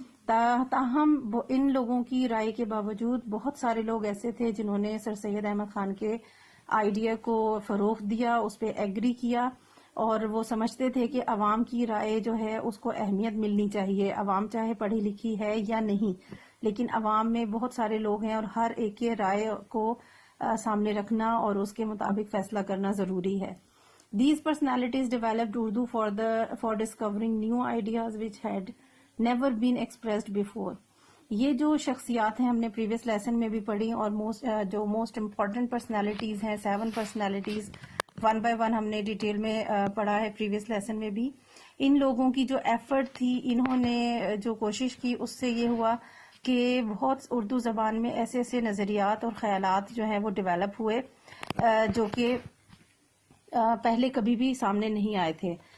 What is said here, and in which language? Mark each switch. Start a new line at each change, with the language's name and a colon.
Urdu: تاہم ان لوگوں کی رائے کے باوجود بہت سارے لوگ ایسے تھے جنہوں نے سر سید احمد خان کے آئیڈیا کو فروغ دیا, اس پہ ایگری کیا, اور وہ سمجھتے تھے کہ عوام کی رائے جو ہے اس کو اہمیت ملنی چاہیے. عوام چاہے پڑھی لکھی ہے یا نہیں, لیکن عوام میں بہت سارے لوگ ہیں اور ہر ایک کے رائے کو سامنے رکھنا اور اس کے مطابق فیصلہ کرنا ضروری ہے.
English: These personalities developed Urdu for discovering new ideas which had never been expressed before.
Urdu: یہ جو شخصیات ہیں ہم نے پریویس لیسن میں بھی پڑھی, اور جو موسٹ امپورٹنٹ پرسنالٹیز ہیں, 7 پرسنالٹیز 1 by 1 ہم نے ڈیٹیل میں پڑھا ہے پریویس لیسن میں بھی. ان لوگوں کی جو ایفرٹ تھی, انہوں نے جو کوشش کی, اس سے یہ ہوا کہ بہت اردو زبان میں ایسے ایسے نظریات اور خیالات جو ہیں وہ ڈیولپ ہوئے جو کہ پہلے کبھی بھی سامنے نہیں آئے تھے.